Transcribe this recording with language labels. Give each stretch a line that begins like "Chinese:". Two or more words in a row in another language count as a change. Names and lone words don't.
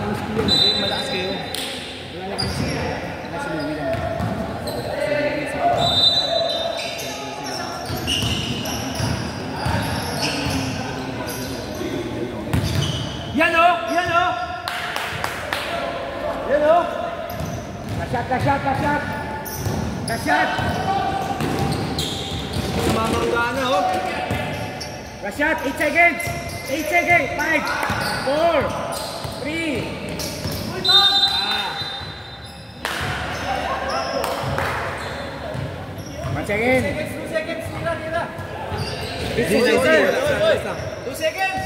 Filipino: Okay, malakas kayo. Si Louie naman. Yan o! Yan o! Yan o! Kasyat! Kasyat! Kasyat! Kasyat! Sumamangga na, oh.
English: Kasyat! 8 seconds! 8 seconds! 5! 4! 3! One second! 2 seconds! Tira! Nice D, nice D. 2 seconds!